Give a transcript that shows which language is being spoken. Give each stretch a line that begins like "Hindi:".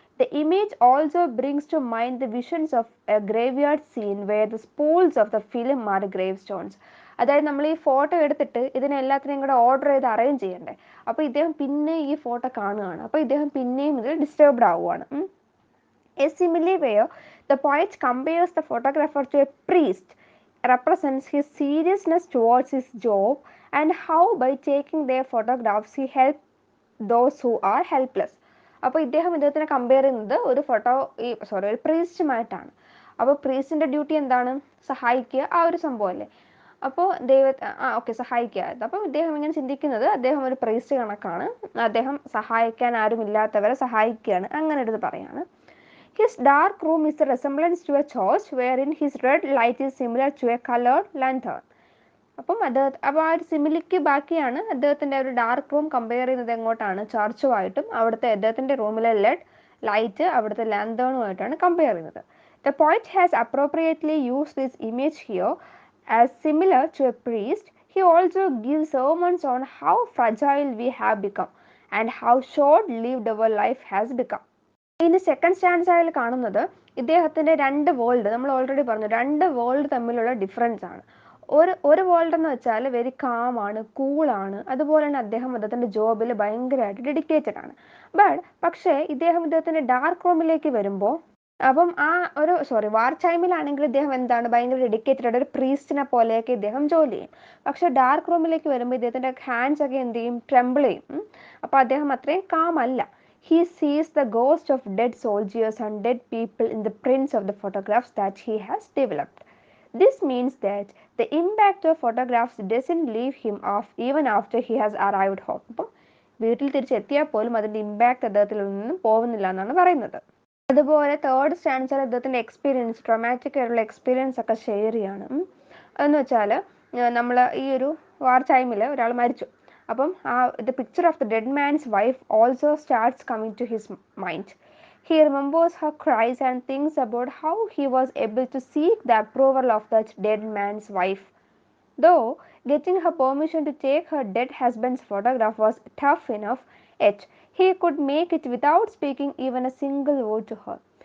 English: The image also brings to mind the visions of a graveyard scene where the spools of the film are gravestones.
Malayalam: അതായത് നമ്മൾ ഈ photo എടുത്തിട്ട് ഇതിനെല്ലാത്തിനെയും കൂടെ order ചെയ്ത് arrange ചെയ്യണ്ടേ. അപ്പോൾ ഇദ്ദേഹം പിന്നെ ഈ ഫോട്ടോ കാണുകയാണ്. അപ്പോൾ ഇദ്ദേഹം പിന്നെയും ഇതിൽ ഡിസ്റ്റർബ്ഡ് ആവുകയാണ്.
English: A similar way, the poet compares the photographer to a priest, represents his seriousness towards his job and how by taking their photographs he helps those who are helpless.
Malayalam: അപ്പോൾ ഇദ്ദേഹത്തിനെ compare ചെയ്യുന്നത് ഒരു പ്രീസ്റ്റുമായിട്ടാണ്. അപ്പോൾ പ്രീസ്റ്റിന്റെ duty എന്താണ്? സഹായിക്കുക, ആ ഒരു സംഭവമല്ലേ. അപ്പോൾ സഹായിക്കുക. അപ്പോൾ ഇദ്ദേഹം ഇങ്ങനെ ചിന്തിക്കുന്നത് അദ്ദേഹം ഒരു പ്രീസ്റ്റ് കണക്കാണ്, അദ്ദേഹം സഹായിക്കാൻ ആരുമില്ലാത്തവരെ സഹായിക്കുകയാണ്, അങ്ങനെ എടുത്ത് പറയാണ്.
English: His dark room is a resemblance to a church wherein his red light is similar to a colored lantern.
Malayalam: അപ്പോൾ ആ ഒരു സിമിലിക്ക് ബാക്കിയാണ് അദ്ദേഹത്തിൻ്റെ ഒരു ഡാർക്ക് റൂം കമ്പയർ ചെയ്യുന്നത് എങ്ങോട്ടാണ്? ചർച്ചുമായിട്ടും. അവിടുത്തെ അദ്ദേഹത്തിൻ്റെ റൂമിലെ ലെഡ് ലൈറ്റ് അവിടുത്തെ ലാന്തേണുമായിട്ടാണ് കമ്പയർ ചെയ്യുന്നത്.
English: The poet has appropriately used this image here as similar to a priest. He also gives sermons on how fragile we have become and how short-lived our life has become.
Malayalam: ഇനി second സ്റ്റാൻസയിൽ കാണുന്നത് ഇദ്ദേഹത്തിൻ്റെ രണ്ട് world, നമ്മൾ already പറഞ്ഞു, രണ്ട് world തമ്മിലുള്ള difference ആണ്. ഒരു വേൾഡ് എന്ന് വെച്ചാൽ വെരി കാമാണ്, കൂളാണ്. അതുപോലെ തന്നെ അദ്ദേഹത്തിൻ്റെ ജോബിൽ ഭയങ്കരമായിട്ട് ഡെഡിക്കേറ്റഡ് ആണ്. പക്ഷേ ഇദ്ദേഹത്തിൻ്റെ ഡാർക്ക് റൂമിലേക്ക് വരുമ്പോൾ, അപ്പം വാർ ടൈമിലാണെങ്കിൽ ഇദ്ദേഹം എന്താണ്? ഭയങ്കര ഡെഡിക്കേറ്റഡ് ആയിട്ട് ഒരു പ്രീസ്റ്റിനെ പോലെയൊക്കെ ഇദ്ദേഹം ജോലി ചെയ്യും. പക്ഷെ ഡാർക്ക് റൂമിലേക്ക് വരുമ്പോൾ ഇദ്ദേഹത്തിൻ്റെ ഹാൻഡ്സ് ഒക്കെ എന്ത് ചെയ്യും? ട്രെമ്പിൾ ചെയ്യും. അപ്പോൾ അദ്ദേഹം അത്രയും കാമല്ല.
English: He sees the ghost of dead soldiers and dead people in the prints of the photographs that he has developed. This means that the impact of photographs doesn't leave him off even after he has arrived home.
Malayalam: അപ്പം വീട്ടിൽ തിരിച്ചെത്തിയാൽ പോലും അതിൻ്റെ impact അദ്ദേഹത്തിൽ നിന്നും പോകുന്നില്ല എന്നാണ് പറയുന്നത്. അതുപോലെ തേർഡ് സ്റ്റാൻസർ അദ്ദേഹത്തിൻ്റെ എക്സ്പീരിയൻസ്, ട്രോമാറ്റിക് ആയിട്ടുള്ള എക്സ്പീരിയൻസ് ഒക്കെ ഷെയർ ചെയ്യാണ്. എന്ന് വെച്ചാൽ നമ്മൾ ഈ ഒരു വാർ ടൈമിൽ ഒരാൾ മരിച്ചു.
English: അപ്പം the picture of the dead man's wife also starts coming to his mind. He remembers her cries and thinks about how he was able to seek the approval of that dead man's wife. Though getting her permission to take her dead husband's photograph was tough enough, yet he could make it without speaking even a single word to her.